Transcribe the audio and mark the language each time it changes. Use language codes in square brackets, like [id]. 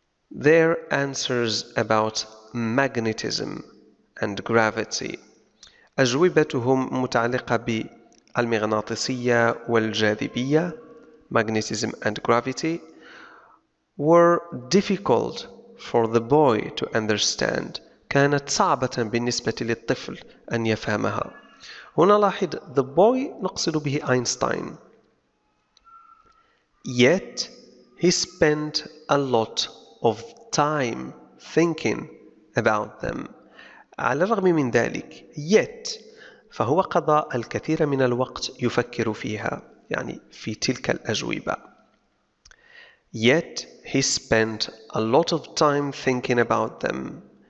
[en] Their answers about magnetism and gravity. [ar] أجوبتهم متعلقة بالمغناطيسية والجاذبية, [en] magnetism and gravity, were difficult for the boy to understand. [ar] كانت صعبة بالنسبة للطفل أن يفهمها. هنا لاحظ [en] the boy [ar] نقصد به أينشتاين. [en] Yet he spent a lot of time thinking about them. [ar] على الرغم من ذلك [en] yet [ar] فهو قضى الكثير من الوقت يفكر فيها، يعني في تلك الأجوبة. [en] Yet he spent a lot of time thinking about them.